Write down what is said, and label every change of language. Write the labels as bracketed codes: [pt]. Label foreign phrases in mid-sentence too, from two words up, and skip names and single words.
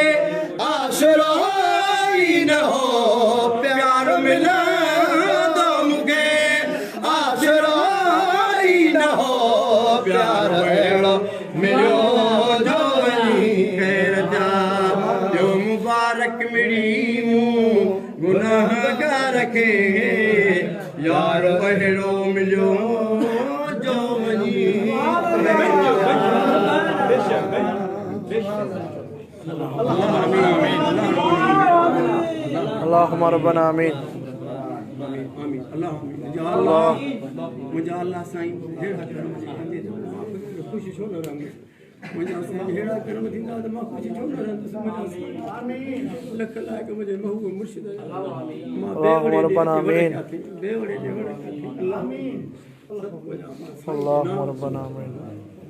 [sd] आसरो ई न हो प्यारो मिलंदो मूंखे आसरो ई न हो प्यारो अहिड़ो मिलियो जो वञी जो मुबारक मिली गुनाहगार खे यार अहिड़ो मिलियो जो वञी [ar] اللهم ربنا آمين [sd] अल्लाह मुंहिंजा अल्लाह साईं अहिड़ा कर्म कंदे ख़ुशि छो न रहंदुसि मुंहिंजा साईं अहिड़ा कर्म थींदा त मां ख़ुशि छो न रहंदुसि लख लाइक़ मुंहिंजे महबूब मुर्शिद [ar] اللهم ربنا آمين اللهم ربنا آمين